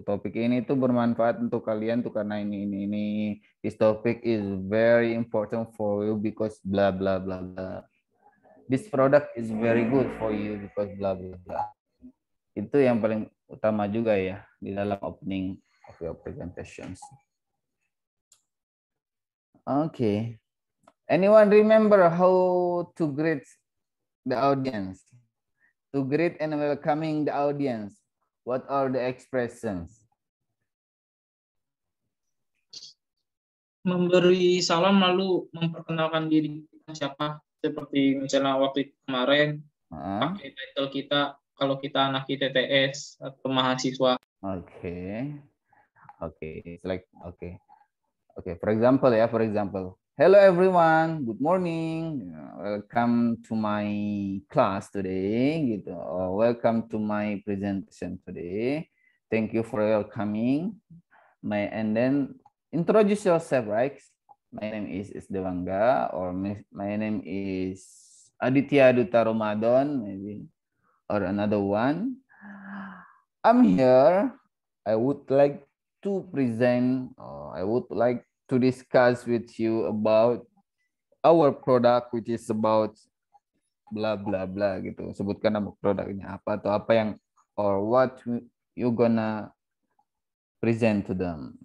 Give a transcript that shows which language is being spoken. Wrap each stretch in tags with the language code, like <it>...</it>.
<id>Topik ini tuh bermanfaat untuk kalian tuh karena ini.</id> <en>This topic is very important for you because blah blah blah blah. This product is very good for you because blah blah blah.</en> <id>Itu yang paling utama juga ya di dalam</id> <en>opening of your presentations. Okay. Anyone remember how to greet the audience? To greet and welcoming the audience, what are the expressions?</en> <id>Memberi salam lalu memperkenalkan diri kita siapa. Seperti misalnya waktu kemarin, pakai title kita, kalau kita anak ITTS atau mahasiswa.</id> <en>Okay. It's like, okay. For example, hello everyone, good morning. Welcome to my class today,</en> <id>gitu.</id> <en>Or welcome to my presentation today. Thank you for your coming. And then introduce yourself, right? My name is Dewangga, or my name is Aditya Duta Ramadan, maybe, or another one. I'm here. I would like to present, I would like to discuss with you about our product, which is about blah blah blah</en> <id>gitu. Sebutkan nama produknya apa atau apa yang</id> <en>or what you gonna present to them.</en>